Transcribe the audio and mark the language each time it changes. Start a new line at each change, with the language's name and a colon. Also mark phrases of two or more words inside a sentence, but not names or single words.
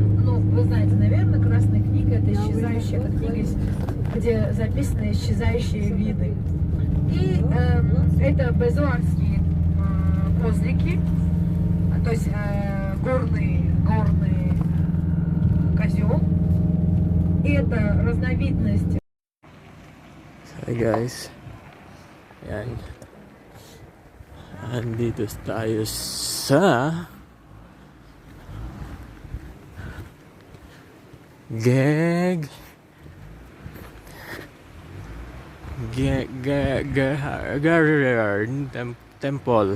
Russian: Ну, вы знаете, наверное, Красная книга — это исчезающая, это книга, где записаны исчезающие виды. И это безуарские козлики, то есть горный козел. Это разновидность.
English: Hi guys, yan.
Filipino: Andito tayo sa Geghard Temple.